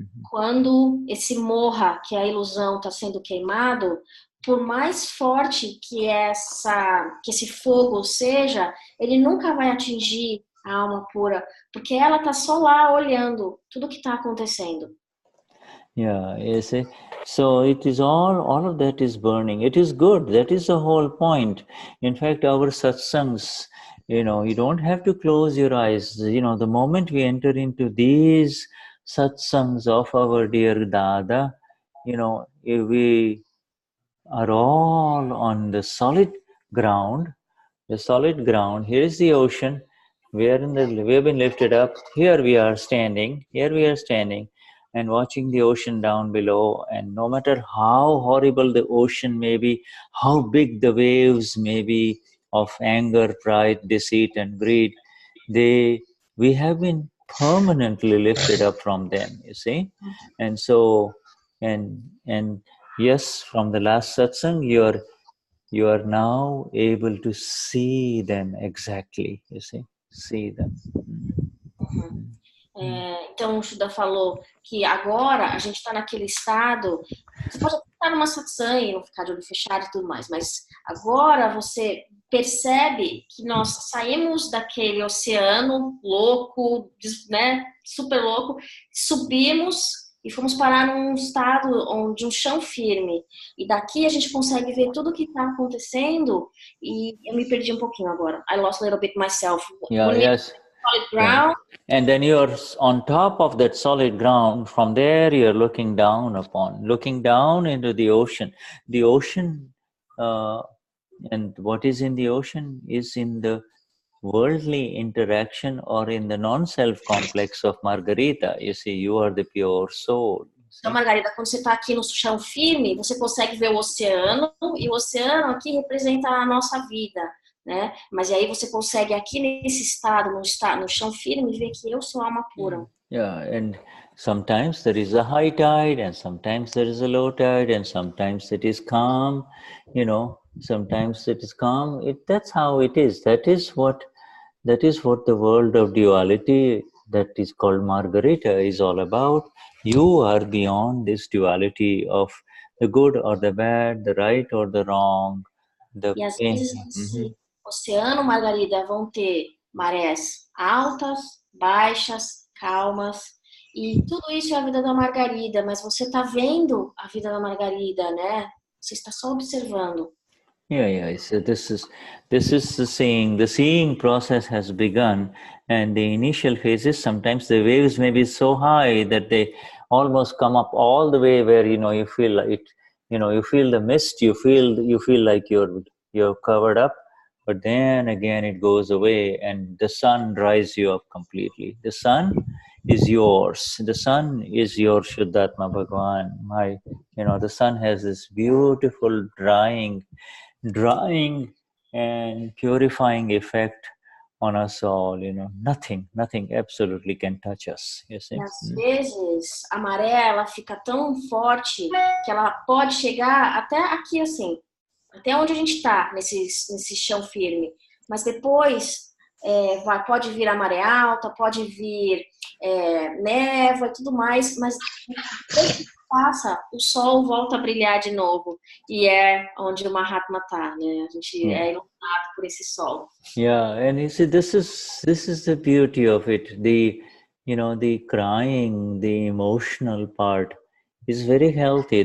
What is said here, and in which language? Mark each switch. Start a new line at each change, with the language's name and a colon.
Portuguese: Quando esse moha, que é a ilusão, está sendo queimado, por mais forte que esse fogo seja, ele nunca vai atingir a alma pura, porque ela está só lá olhando tudo que está acontecendo.
English: Yeah, you see. So it is all of that is burning. It is good. That is the whole point. In fact, our satsangs, you don't have to close your eyes. The moment we enter into these satsangs of our dear Dada, we are all on the solid ground. The solid ground. Here is the ocean. We have been lifted up. Here we are standing. And watching the ocean down below, and no matter how horrible the ocean may be, how big the waves may be of anger, pride, deceit, and greed, we have been permanently lifted up from them, you see. And so, and yes, from the last satsang, you are now able to see them exactly, you see them.
Portuguese: Então o Shuddha falou que agora a gente está naquele estado, você pode estar numa satsang e não ficar de olho fechado e tudo mais, mas agora você percebe que nós saímos daquele oceano louco, né, super louco, subimos e fomos parar num estado de um chão firme, e daqui a gente consegue ver tudo o que está acontecendo. E eu me perdi um pouquinho agora.
English: I lost a little bit myself. Yes. Solid ground. And then you're on top of that solid ground. From there, you're looking down into the ocean. The ocean, and what is in the ocean is in the worldly interaction or in the non-self complex of Margarita. You see, you are the pure soul.
Portuguese: Então, Margarida, quando você está aqui no chão firme, você consegue ver o oceano, e o oceano aqui representa a nossa vida. né? Mas aí você consegue aqui nesse estado, no chão firme, ver que eu sou alma pura.
English: Yeah, and sometimes there is a high tide, and sometimes there is a low tide, and sometimes it is calm, sometimes it is calm. That's how it is. That is what the world of duality that is called Margarita is all about. You are beyond this duality of the good or the bad, the right or the wrong, the
Portuguese: E às
English: pain.
Portuguese: vezes nesse oceano, Margarida, vão ter marés altas, baixas, calmas, e tudo isso é a vida da Margarida, mas você está vendo a vida da Margarida, né? Você está só observando.
English: Yeah. So this is the seeing. The seeing process has begun, and the initial phases. Sometimes the waves may be so high that they almost come up all the way where you feel like it. You feel the mist. You feel like you're covered up, but then again it goes away, and the sun dries you up completely. The sun is yours. The sun is your Shuddhatma Bhagavan. The sun has this beautiful drying and purifying effect on us all. Nothing absolutely can touch us, you see.
Portuguese: E às vezes a maré ela fica tão forte que ela pode chegar até aqui assim, até onde a gente está nesse chão firme, mas depois pode vir a maré alta, pode vir névoa e tudo mais, mas depois que passa, o sol volta a brilhar de novo, e é onde o Mahatma está, né? A gente é iluminado por esse sol.
English: Yeah, and you see, this is the beauty of it. The crying, the emotional part is very healthy.